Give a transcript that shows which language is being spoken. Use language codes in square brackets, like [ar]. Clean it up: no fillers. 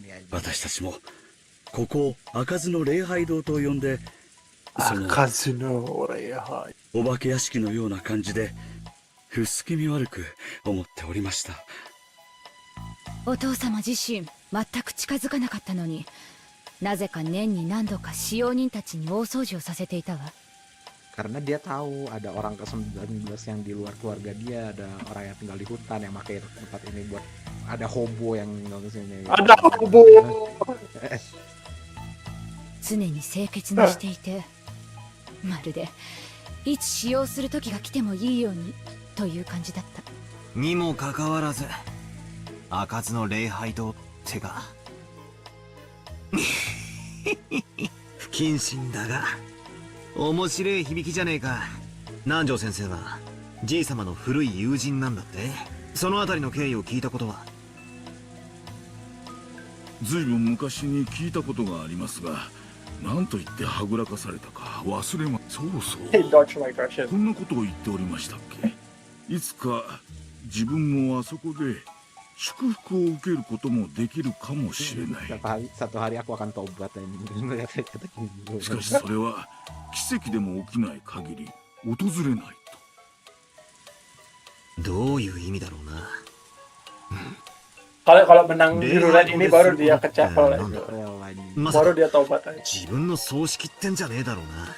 [ja] 私たちもここを開かずの礼拝堂と呼んで、開かずの礼拝、お化け屋敷のような感じで薄気味悪く思っておりました。お父様自身全く近づかなかったのに、なぜか年に何度か使用人たちに大掃除をさせていたわ。 [id] Karena dia tahu ada orang ke-19 yang di luar keluarga dia, ada orang yang tinggal di hutan yang pakai tempat ini buat, ada hobo yang tinggal di sini. Ada hobo. [ja] 常に清潔にしていて、まるでいつ使用する時が来てもいいようにという感じだった。にもかかわらず開かずの礼拝堂ってか不謹慎だが面白い響きじゃねえか。南條先生はじい様の古い友人なんだって。そのあたりの経緯を聞いたことは？ずいぶん昔に聞いたことがありますが、何と言ってはぐらかされたか忘れま。そうそう。 [en] He dodged my question. [ja] こんなことを言っておりましたっけ。いつか自分もあそこで祝福を受けることもできるかもしれない。 [id] Satu hari aku akan tobat dan [ja] しかしそれは奇跡でも起きない限り訪れないと。どういう意味だろうな。 [id] Kalau menang di roulette ini baru dia ke chapel itu. [ja] まさ [id] Baru [ja] か [id] dia taubat aja. [ja] 自分の葬式ってんじゃねえだろうな。